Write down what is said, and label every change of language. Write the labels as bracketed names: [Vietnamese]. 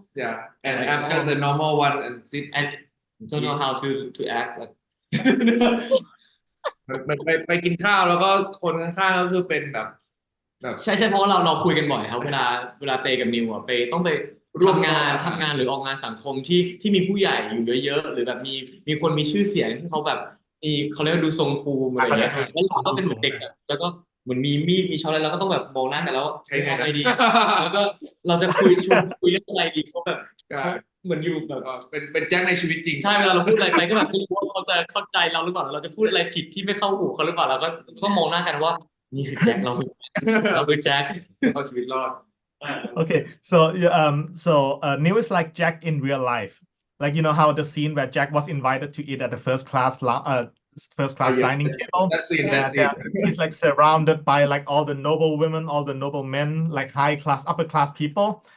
[English] yeah and I'm just a normal one and sit and don't know how to act like [Thai] มันไปกินข้าวแล้วก็คนข้างๆก็คือเป็นแบบ ใช่เพราะเราคุยกันบ่อยครับเวลาเตกับนิวอ่ะต้องไปร่วมงานทำงานหรือออกงานสังคมที่มีผู้ใหญ่อยู่เยอะๆหรือแบบมีคนมีชื่อเสียงที่เขาแบบเขาเรียกว่าดูทรงภูมิอะไรอย่างเงี้ยแล้วเราก็เป็นเหมือนเด็กอะแล้วก็เหมือนมีมีดมีช้อนอะไรเราก็ต้องแบบมองหน้ากันแล้วใช้ไงดีแล้วก็เราจะคุยเรื่องอะไรดีเขาแบบเหมือนอยู่แบบ เป็นแจ็คในชีวิตจริง ใช่เวลาเราพูดอะไรไปก็แบบไม่รู้ว่าเขาจะเข้าใจเราหรือเปล่าเราจะพูดอะไรผิดที่ไม่เข้าหูเขาหรือเปล่าเราก็มองหน้ากันว่านี่คือแจ็คเราคือแจ็ค เอาชีวิตรอด [English] Okay, so Neil is like Jack in real life. like you know how the scene where Jack was invited to eat at the first class dining table. That's it. Yeah, That's yeah. it. He's like surrounded by like all the noble women, all the noble men, like high class, upper class people.